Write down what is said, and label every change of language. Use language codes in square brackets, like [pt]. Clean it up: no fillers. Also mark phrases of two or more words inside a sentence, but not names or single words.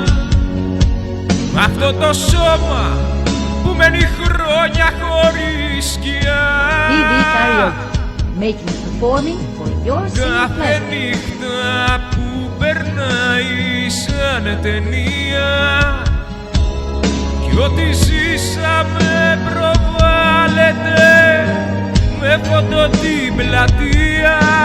[el] Αυτό το σώμα που μένει χρόνια χωρίς σκιά. [en] BV Karaoke. Making and performing for your singing [el] Κάθε [en] pleasure. [el] νύχτα που περνάει σαν ταινία κι ό,τι ζήσαμε προβάλλεται με φωτό την πλατεία.